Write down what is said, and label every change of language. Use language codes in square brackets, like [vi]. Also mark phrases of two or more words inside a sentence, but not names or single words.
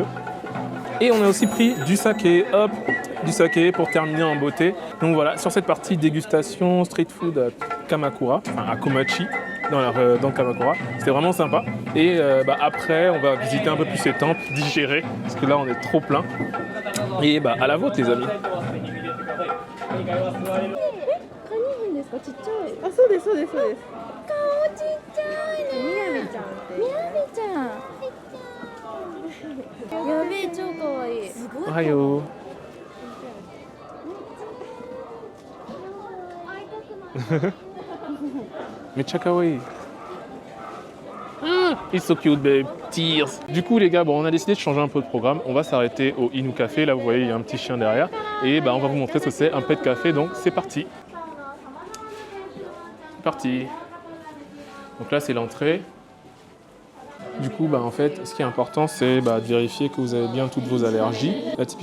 [fr] Et on a aussi pris du saké, hop, du saké pour terminer en beauté. Donc voilà, sur cette partie dégustation street food à Kamakura, enfin à Komachi, dans Kamakura. C'était vraiment sympa. Et après, on va visiter un peu plus ces temples, digérer, parce que là, on est trop plein. Et à la vôtre, les amis. [ja] ちっちゃい。あ、そうですそうですそうです。顔ちっちゃいね。みやびちゃんって。みやびちゃん。やべえ超可愛い。すごい。おはよう。めっちゃ可愛い。 [en] It's so cute, babe. Tears. [fr] Du coup, les gars, on a décidé de changer un peu de programme. On va s'arrêter au Inu Café. Là, vous voyez, il y a un petit chien derrière. Et on va vous montrer ce que c'est un [en] pet café. [fr] Donc, c'est parti. C'est parti. Donc là, c'est l'entrée. Du coup, en fait, ce qui est important, c'est de vérifier que vous avez bien toutes vos allergies.